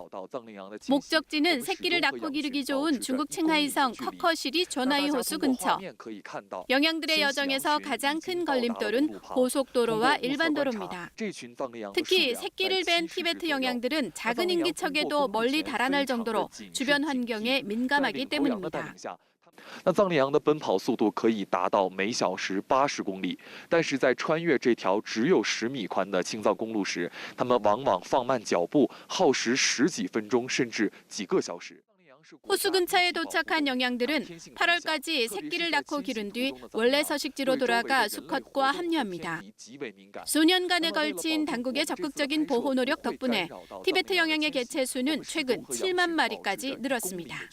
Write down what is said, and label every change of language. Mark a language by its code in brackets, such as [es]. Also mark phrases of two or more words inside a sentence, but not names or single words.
[ko] 목적지는 새끼를 낳고 기르기 좋은 중국 칭하이성 커커시리 조나이 호수 근처. 영양들의 여정에서 가장 큰 걸림돌은 고속도로와 일반도로입니다. 특히 새끼를 뺀 티베트 영양들은 작은 인기척에도 멀리 달아날 정도로 주변 환경에 민감하기 때문입니다. [zh] 那藏羚羊的奔跑速度可以达到每小时80公里，但是在穿越这条只有10米宽的青藏公路时，它们往往放慢脚步，耗时10几分钟甚至几个小时。 [ko] 호수 근처에 도착한 영양들은 8월까지 새끼를 낳고 기른 뒤 원래 서식지로 돌아가 수컷과 합류합니다. 수년간에 걸친 당국의 적극적인 보호 노력 덕분에 티베트 영양의 개체 수는 최근 7만 마리까지 늘었습니다.